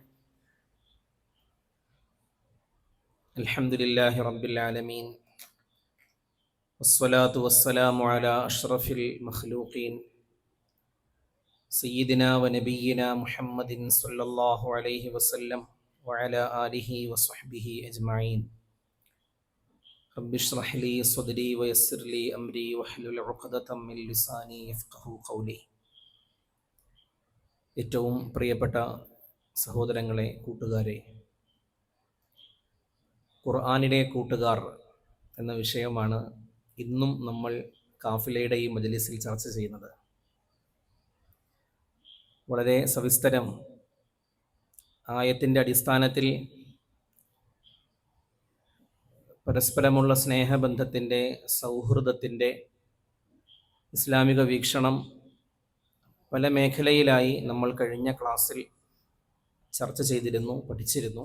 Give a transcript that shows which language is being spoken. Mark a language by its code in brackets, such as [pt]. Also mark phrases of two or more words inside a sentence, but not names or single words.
[ar] الحمد لله رب العالمين والصلاة والسلام على أشرف المخلوقين سيدنا ونبينا محمد صلى الله عليه وسلم وعلى آله وصحبه أجمعين. رب اشرح لي صدري ويسر لي أمري واحلل عقدة من لساني يفقهوا قولي. [ml] ഏറ്റവും പ്രിയപ്പെട്ട സഹോദരങ്ങളെ, കൂട്ടുകാരെ, ഖുർആനിലെ കൂട്ടുകാർ എന്ന വിഷയമാണ് ഇന്നും നമ്മൾ കാഫിലയുടെ ഈ മജ്‌ലിസിൽ ചർച്ച ചെയ്യുന്നത്. വളരെ സവിസ്തരം ആയത്തിൻ്റെ അടിസ്ഥാനത്തിൽ പരസ്പരമുള്ള സ്നേഹബന്ധത്തിൻ്റെ, സൗഹൃദത്തിൻ്റെ ഇസ്ലാമിക വീക്ഷണം പല മേഖലയിലായി നമ്മൾ കഴിഞ്ഞ ക്ലാസ്സിൽ ചർച്ച ചെയ്തിരുന്നു, പഠിച്ചിരുന്നു.